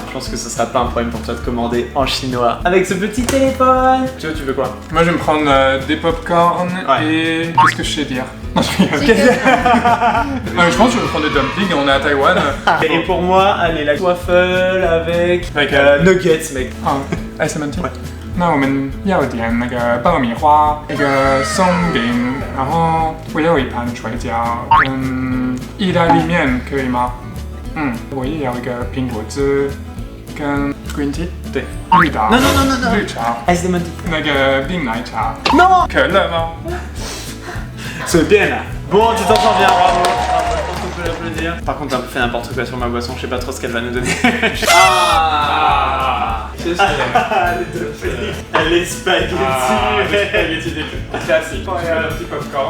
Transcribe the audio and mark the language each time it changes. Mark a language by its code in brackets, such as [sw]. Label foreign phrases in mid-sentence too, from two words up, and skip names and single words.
[fr] Je pense que ce sera pas un problème pour toi de commander en chinois avec ce petit téléphone. Tu veux quoi? Moi, je vais me prendre des popcorn et. Qu'est-ce que je sais dire? Non, je rigole. Je pense que je vais prendre des dumplings, on est à Taïwan. Et pour moi, allez, la waffle avec nuggets, mec. [zh] 哎，Samantha，那我们要点那个爆米花，一个松饼，然后我要一盘水饺，意大利面可以吗？我也要一个苹果汁跟 [en] green tea， [zh] 对，绿的， [en] No， [zh] 绿茶， [en] Ice lemon tea， [zh] 那个冰奶茶， [fr] Non， [zh] 可乐吗？ [fr] C'est bien là. Bon, tu t'en sors bien, bravo. Je pense qu'on peut l'applaudir. Par contre, t'as un peu fait n'importe quoi sur ma boisson, je sais pas trop ce qu'elle va nous donner. C'est ça. Les spaghettis. Spaghetti des classiques. Tu veux un petit popcorn.